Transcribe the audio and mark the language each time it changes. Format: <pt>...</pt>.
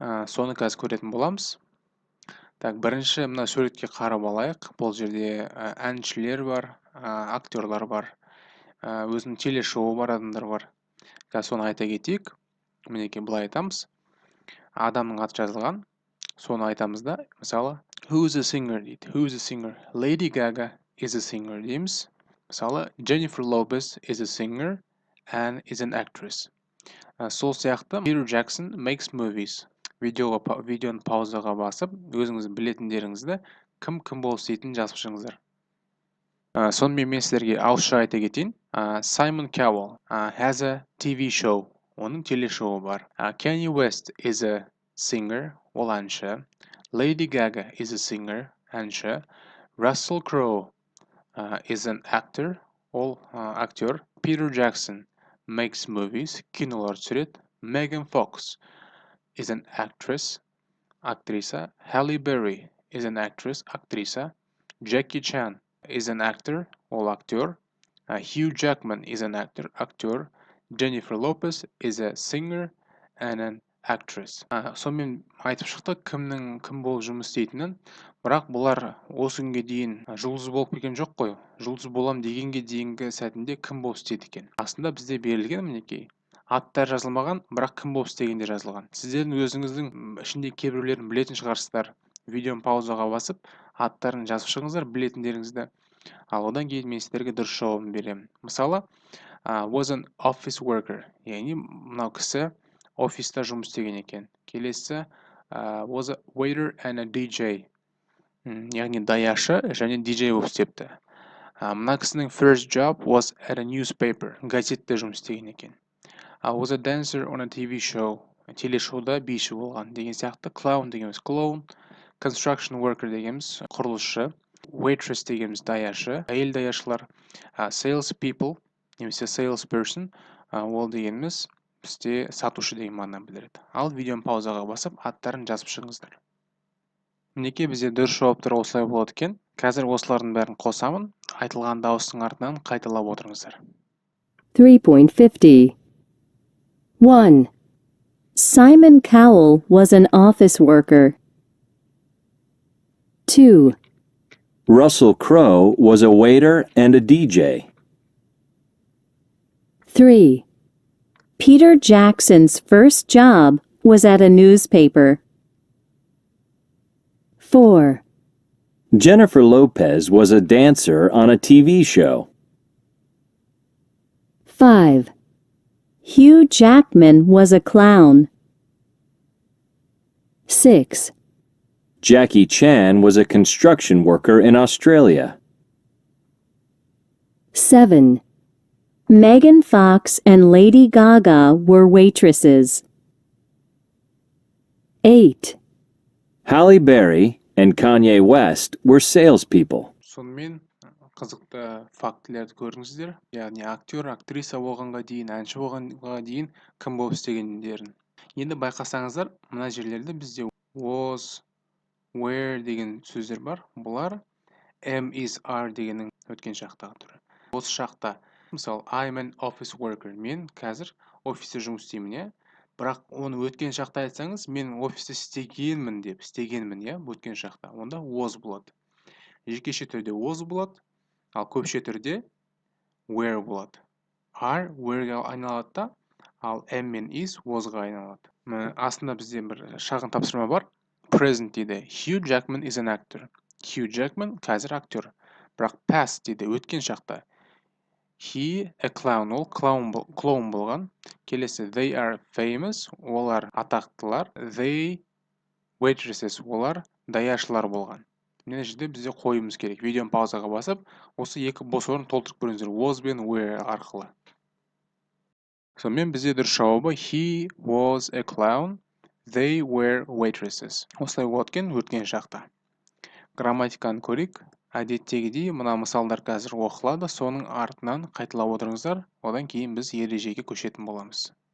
<kk>Соны қазір көретін боламыз. Так, бірінші мына суретке қарап алайық. Бұл жерде әншілер бар, актерлар бар, өзінің телешоуы бар адамдар бар. Қазір соны айта кетейік. Мінекей былай айтамыз. Адамның аты жазылған. Соны айтамыз да, мысалы,</kk> <en>who is a singer</en> <kk>дейді.</kk> <en>Who is a singer? Lady Gaga is a singer</en> <kk>дейміз. Мысалы,</kk> <en>Jennifer Lopez is a singer and is an actress.</en> <kk>Сол сияқты</kk> <en>Peter Jackson makes movies.</en> <kk>Видеоны паузаға басып, өзіңіз білетіндеріңізді кім болып істейтінін жазып шығыңыздар. Сонымен мен сіздерге ауызша айта кетейін.</kk> <en>Simon Cowell has a TV show.</en> <kk>Оның телешоуы бар.</kk> <en>Kanye West is a singer.</en> <kk>Ол әнші.</kk> <en>Lady Gaga is a singer.</en> <kk>Әнші.</kk> <en>Russell Crowe is an actor.</en> <kk>Ол актер.</kk> <en>Peter Jackson makes movies.</en> <kk>Кинолар түсіреді.</kk> <en>Megan Fox is an actress,</en> <kk>актриса.</kk> <en>Halle Berry is an actress,</en> <kk>актриса.</kk> <en>Jackie Chan is an actor,</en> <kk>ол актер.</kk> <en>Hugh Jackman is an actor,</en> <kk>актер.</kk> <en>Jennifer Lopez is a singer and an actress.</en> <kk>Сонымен айтып шықтық кім болып жұмыс істейтінін. Бірақ бұлар осы күнге дейін жұлдыз болып келген жоқ қой. Жұлдыз болам дегенге дейінгі сәтінде кім болып істейді екен. Астында бізде берілген мінекей. Аттар жазылмаған, бірақ кім болып істегенде жазылған. Сіздердің өзіңіздің ішінде кейбіреулерін білетін шығарсыздар. Видеоны паузаға басып, аттарын жазып шығыңыздар, білетіндеріңізді. Ал одан кейін мен сіздерге дұрыс жауабын беремін. Мысалы,</kk> <en>was an office worker,</en> <kk>яғни мынау кісі офиста жұмыс істеген екен. Келесі,</kk> <en>was a waiter and a DJ,</en> <kk>яғни даяшы және DJ болып істепті. Мына кісінің</kk> <en>first job was at a newspaper,</en> <kk>газетте жұмыс істеген екен.</kk> <en>Was a dancer on a TV show.</en> <kk>Телешоуда биші болған деген сияқты.</kk> <en>Clown дегеніміз clown. Construction worker</en> <kk>дегеніміз құрылысшы.</kk> <en>Waitress</en> <kk>дегеніміз даяшы. Әйел даяшылар.</kk> <en>Sales people немесе sales person.</en> <kk>Ол дегеніміз бізде сатушы деген мағынаны білдіреді. Ал видеоны паузаға басып, аттарын жазып шығыңыздар. Мінекей бізде дұрыс жауаптар осылай болады екен. Қазір осылардың бәрін қосамын. Айтылған дауыстың артынан қайталап отырыңыздар. 3.50 1.</kk> <en>Simon Cowell was an office worker. 2. Russell Crowe was a waiter and a DJ. 3. Peter Jackson's first job was at a newspaper. 4. Jennifer Lopez was a dancer on a TV show. 5. Hugh Jackman was a clown. 6. Jackie Chan was a construction worker in Australia. 7. Megan Fox and Lady Gaga were waitresses. 8. Halle Berry and Kanye West were salespeople.</en> <kk>Сонымен қызықты фактілерді көріңіздер. Яғни актер, актриса болғанға дейін, әнші болғанға дейін кім болып істегендерін. Енді байқасаңыздар, мына жерлерде бізде was, where деген сөздер бар. Бұлар am, is, are дегеннің өткен шақтағы түрі. Осы шақта, мысалы,</kk> <en>I'm an office worker.</en> <kk>Мен қазір офисте жұмыс істеймін, иә. Бірақ оны өткен шақта айтсаңыз, мен офисте істегенмін деп, істегенмін, иә, өткен шақта. Онда was болады. Жекеше түрде was болады. Ал көпше түрде where болады. Are where'ге айналады да, ал am мен is was'ға айналады. Астында бізде бір шағын тапсырма бар. Present дейді.</kk> <en>Hugh Jackman is an actor.</en> <kk>Hugh Jackman қазір актер. Бірақ past дейді. Өткен шақта.</kk> <en>He a clown.</en> <kk>Ол клоун болған. Келесі</kk> <en>they are famous.</en> <kk>Олар атақтылар.</kk> <en>They waitresses.</en> <kk>Олар даяшылар болған. Мына жерде бізде қойымыз керек. Видеоны паузаға басып, осы екі бос орын толтырып көріңіздер. Was бен where арқылы. Сонымен бізде дұрыс жауабы</kk> <en>he was a clown, they were waitresses.</en> <kk>Осылай өткен шақта. Грамматиканы көрейік. Әдеттегідей мына мысалдар қазір оқылады, соның артынан қайталап отырыңыздар, одан кейін біз ережеге көшетін боламыз.</kk>